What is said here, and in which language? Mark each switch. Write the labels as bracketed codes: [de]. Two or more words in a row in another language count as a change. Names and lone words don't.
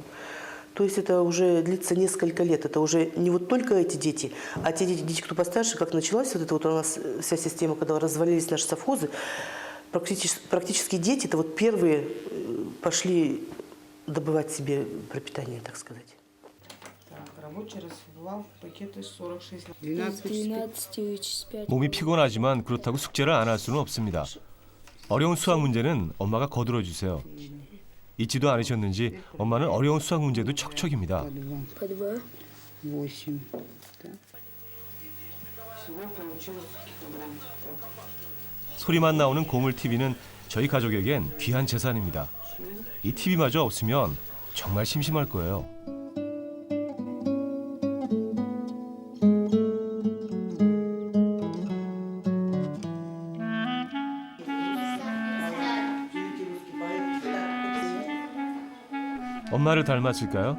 [ru] То есть это уже длится несколько лет. Это уже не вот только эти дети, а те дети, кто постарше, как началась вот эта вот у нас вся система, когда развалились наши совхозы, практически дети, это вот первые пошли добывать себе пропитание, так сказать. Так, рабочий разбивал пакеты 46. 12 [ko] 몸이 피곤하지만 그렇다고 숙제를 안 할 수는 없습니다. 어려운 수학 문제는 엄마가 거들어 주세요. 잊지도 않으셨는지 엄마는 어려운 수학 문제도 척척입니다. [ru] По 2. 8. Так. Всего получилось килограмм. [ko] 소리만 나오는 고물 TV는 저희 가족에겐 귀한 재산입니다. 이 TV마저 없으면 정말 심심할 거예요. 엄마를 닮았을까요?